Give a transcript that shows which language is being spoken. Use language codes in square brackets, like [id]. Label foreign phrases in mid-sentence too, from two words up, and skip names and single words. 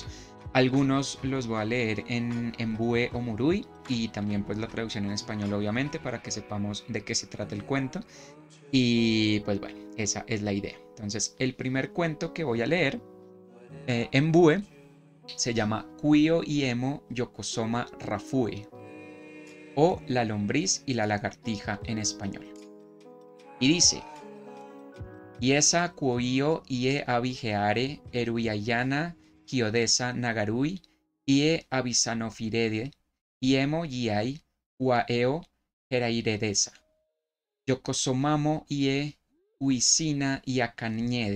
[es] Algunos los voy a leer en bue o murui y también pues la traducción en español obviamente para que sepamos de qué se trata el cuento y pues bueno, esa es la idea. Entonces el primer cuento que voy a leer en bue se llama Cuyo y Emo Yokozoma Rafue o La lombriz y la lagartija en español. Y dice: [huu] Iesa Cuoio ie abigeare eruyayana Kiodesa Nagarui ie abisanofirede iemo yiai uaeo herairedesa. Yokozomamo ie uisina iacaniede.